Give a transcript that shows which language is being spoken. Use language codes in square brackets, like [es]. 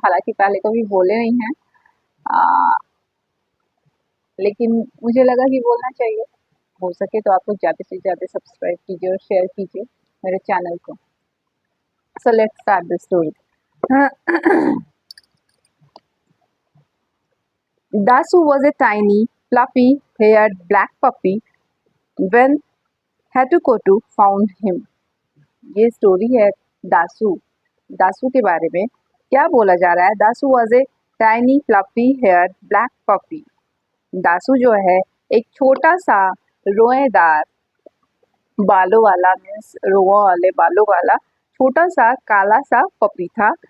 [hi] हालांकि पहले कभी बोले नहीं हैं, लेकिन मुझे लगा कि बोलना चाहिए. हो सके तो आप लोग ज़्यादा से ज़्यादा सब्सक्राइब कीजिए और शेयर कीजिए मेरे चैनल को. [en] So let's start the story. Dasu was a tiny, fluffy-haired black puppy when Hatukotu found him. [hi] ये स्टोरी है दासू के बारे में. क्या बोला जा रहा है? [en] Dasu was a tiny fluffy hair black puppy. [hi] Dasu जो है एक छोटा सा रोएदार बालों वाला, मीन्स रोआ वाले बालों वाला छोटा सा काला सा पपी था.